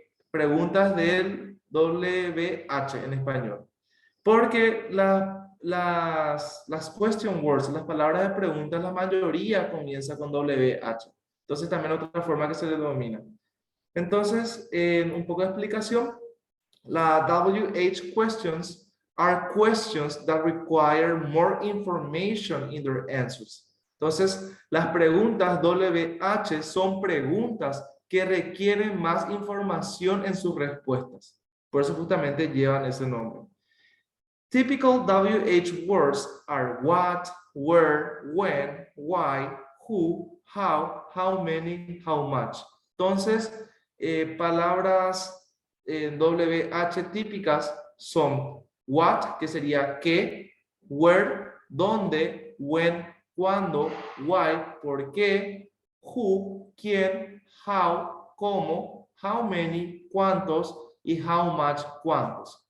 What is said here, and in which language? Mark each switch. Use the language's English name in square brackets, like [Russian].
[Spanish] Preguntas del WH en español. Porque las question words, las palabras de preguntas, la mayoría comienza con WH. Entonces también otra forma que se le denomina. Entonces, un poco de explicación. [English] La WH questions are questions that require more information in their answers. [Spanish] Entonces, las preguntas WH son preguntas que requieren más información en sus respuestas. Por eso justamente llevan ese nombre. [English] Typical WH words are what, where, when, why, who, how many, how much. [Spanish] Entonces, palabras WH típicas son what, que sería qué, where, dónde, when, cuándo, why, por qué, who, quién, how, cómo, how many, cuántos, y how much, cuántos.